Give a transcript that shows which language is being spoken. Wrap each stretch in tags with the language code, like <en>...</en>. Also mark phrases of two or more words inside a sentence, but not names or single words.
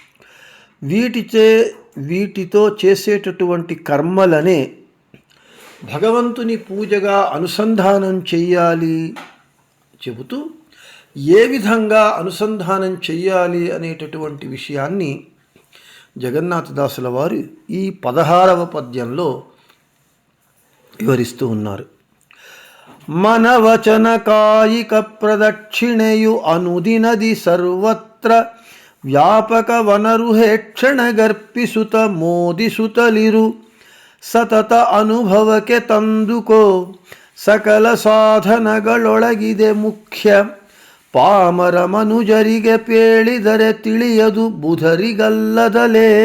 <te>వీటితో చేసేటటువంటి కర్మలనే భగవంతుని పూజగా అనుసంధానం చెయ్యాలి చెబుతూ ఏ విధంగా అనుసంధానం చెయ్యాలి అనేటటువంటి విషయాన్ని జగన్నాథదాసుల వారు ఈ 16వ పద్యంలో వివరిస్తూ ఉన్నారు.</te> <kn>ಮನವಚನ ಕಾಯಿಕ ప్రదక్షిణೆಯು ಅನುದಿನದಿ ಸರ್ವತ್ರ ವ್ಯಾಪಕ ವನರುಹೇಕ್ಷಣ ಗರ್ಪಿಸುತ ಮೋದಿಸುತ್ತಲಿರು ಸತತ ಅನುಭವಕ್ಕೆ ತಂದುಕೋ ಸಕಲ ಸಾಧನಗಳೊಳಗಿದೆ ಮುಖ್ಯ ಪಾಮರ ಮನುಜರಿಗೆ ಪೇಳಿದರೆ ತಿಳಿಯದು ಬುಧರಿಗಲ್ಲದಲೇ.</kn>